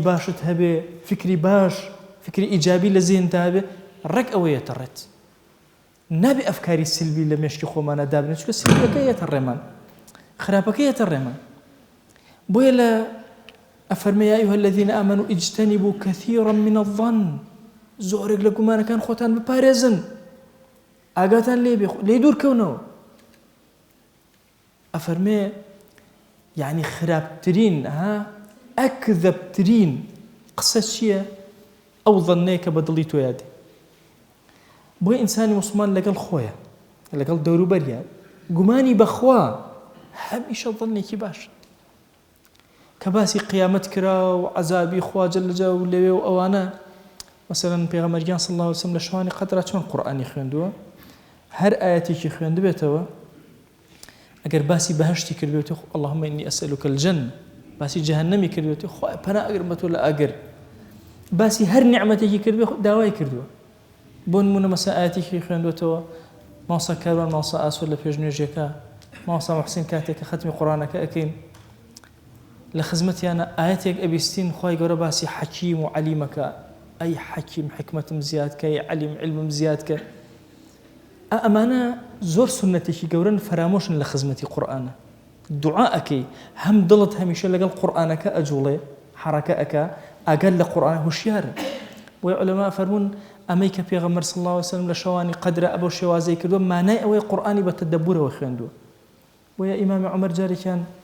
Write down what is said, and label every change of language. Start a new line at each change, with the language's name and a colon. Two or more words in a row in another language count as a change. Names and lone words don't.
Central Kurdish: باشت هەبێ فکری باش فکری ئیجابی لە زێنتا هەبێ ڕێک ئەوەیە تەڕێت نابێ ئەفکاری سلبی لە مێشکی خۆمانە دابنێت چونکە سلبەکە یەتە ڕێمان خراپەکە یەتە ڕێمان بۆیە لە ئەفەرمێ
Arabic: یا ئەیها الذین ئامنوا اجتنبوا كثيرا من الظن
Central Kurdish: زۆرێک لە گومانەکان خۆتان بپارێزن ئاگاتان لێ دوورکەونەوە ئەفەرمێ یعنی خراپترین ئەکذەبترین قسە چییە ئەو ظنەیە کە بە دڵی تۆ یادێ بۆی ئینسانی موسڵمان لەگەڵ خۆیە لەگەڵ دەوروبەریە گومانی بەخوا هەمیشە ظنێکی باشە کە باسی قیامەت کرا و عەزابی خوا
Arabic: جەل جەلاوه
Central Kurdish: لەوێ و ئەوانە مثلا پێغەمبەریان
Arabic: صلی الله عليه وسلم
Central Kurdish: لە شەوانی قەدرا چۆن قورئانی خوێندووە هەر ئاەتێکی خوێندبێتەوە ئەگەر باسی بەهەشتی کردبێت
Arabic: اللهم إني أسألك الجنة
Central Kurdish: باسی جەهەنەمی کردبێت خوای پەنا ئەگرم بە تۆ لە ئاگر باسی هەر نیعمەتێکی کردبێت داوای کردووە بۆ نمونە مەسا ئاەتێکی خوێندوێتەوە ماوسا کاروان ماوسا ئاسۆ لە پێش نوێژێکە ماوسا موحسین کاتێک کە ختمی قورئانەکە ئەکەین لە خزمەتیانە ئاەتێک ئەبیستین خوای گەورە باسی حەکیم و عەلیمەکە ئەی حەکیم حکمەتم زیادکە ئەی عەلیم علمم زیادکە ئەمانە زۆر سنەتێکی گەورن فەرامۆشن لە خزمەتی قورئانە دوعا ئەکەی هەم دڵت هەمیشە لەگەڵ قورئانەکە ئەجوڵێ حەرەکە ئەکا ئاگەر لە قورئان هوشیارە بۆی عولەما فەرمون ئەمەی کە پێغەمبەر
Arabic: صلی الله عليه وسلم
Central Kurdish: لە شەوانی قەدرە ئەبەو شێوازەی کردووە مانای ئەوەی قورئانی بە تەدەبورەوە خوێندووە بۆیە ئیمامی عومەر جارێکیان